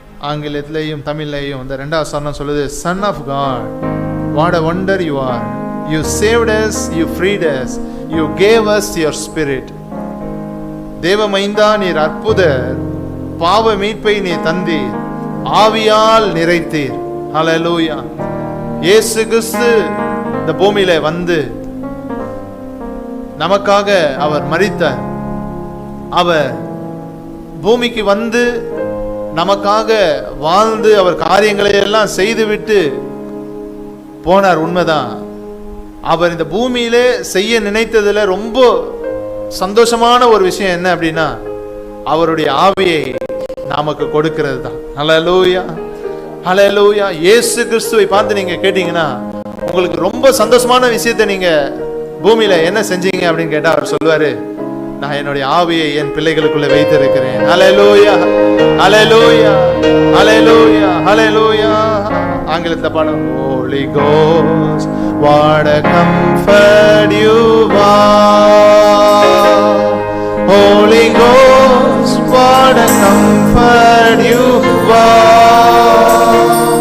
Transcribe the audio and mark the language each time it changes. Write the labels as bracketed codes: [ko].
[ta] ஆங்கிலத்திலேயும் தமிழ்லையும் இந்த ரெண்டாவது சரணம் சொல்லுது, [en] Son of God, what a wonder you are. You saved us, you freed us, you gave us your Spirit. [ta] தேவமைந்தா நீர் அற்புதர், பாவ மீட்பை நீ தந்தீர், ஆவியால் நிறைத்தீர். ஹல்லேலூயா. இயேசு கிறிஸ்து இந்த பூமியில வந்து நமக்காக அவர் மரித்தார். அவர் பூமிக்கு வந்து நமக்காக வாழ்ந்து அவர் காரியங்களை எல்லாம் செய்துவிட்டு போனார். உண்மைதான். அவர் இந்த பூமியிலே செய்ய நினைத்ததுல ரொம்ப சந்தோஷமான ஒரு விஷயம் என்ன அப்படின்னா, அவருடைய ஆவியை நமக்கு கொடுக்கிறது தான். ஹல்லேலூயா, ஹல்லேலூயா. இயேசு கிறிஸ்துவை பார்த்து நீங்க கேட்டீங்கன்னா உங்களுக்கு ரொம்ப சந்தோஷமான விஷயத்தை நீங்க பூமியில என்ன செஞ்சீங்க அப்படின்னு கேட்டா அவர் சொல்லுவாரு, நான் என்னுடைய ஆவியை என் பிள்ளைகளுக்குள்ள வைத்திருக்கிறேன். ஹல்லேலூயா, ஹல்லேலூயா, ஹல்லேலூயா, ஹல்லேலூயா. ஆங்கிலத்துல பாடம், [en] Holy Ghost, what a comfort you are. Holy Ghost, what a comfort you are.